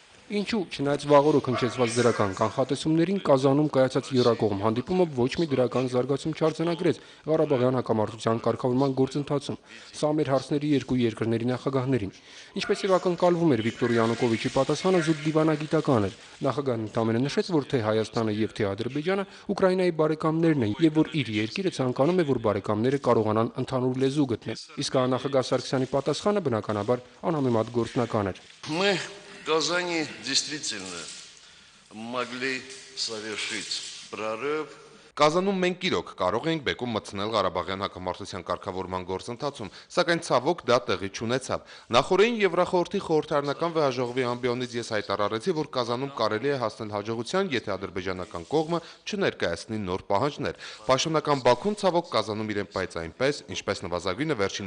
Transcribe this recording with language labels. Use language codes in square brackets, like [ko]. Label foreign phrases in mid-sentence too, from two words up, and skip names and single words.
[hy] Ինչու, չնայած վաղօրը քննչեցված դրական կանխատեսումներին, Կազանում կայացած եռակողմ հանդիպումը ոչ մի դրական զարգացում չարձանագրեց Ղարաբաղյան հակամարտության կարգավորման գործընթացում։ Սա մեր հարցների երկու երկրների նախագահներին։ Ինչպես եւ ակնկալվում էր, Վիկտոր Յանուկովիչի պատասխանը զուտ դիվանագիտական էր։ Նախագահն ընդամենը նշեց, որ թե Հայաստանը եւ թե Ադրբեջանը Ուկրաինայի բարեկամներն են եւ որ իր երկիրը ցանկանում է, որ բարեկամները կարողանան ընդհանուր լեզու գտնել։ Իսկ նախագահ Սարգսյանի պատասխանը բնականաբար անհամեմատ գործնական էր։ [ru] В Казани действительно могли совершить прорыв. [hy] Կազանում մենք իրոք կարող էինք բեկում մտցնել Ղարաբաղյան հակամարտության կարգավորման գործընթացում, սակայն ցավոք դա տեղի չունեցավ։ Նախորդին Եվրախորհրդի խորհրդարանական վեհաժողովի ամբիոնից ես հայտարարեցի, որ Կազանում կարելի է հասնել հաջողության, եթե ադրբեջանական կողմը չներկայացնի նոր պահանջներ։ Պաշտոնական Բաքուն ցավոք Կազանում իրեն պայծ այնպես, ինչպես նվազագույնը վերջին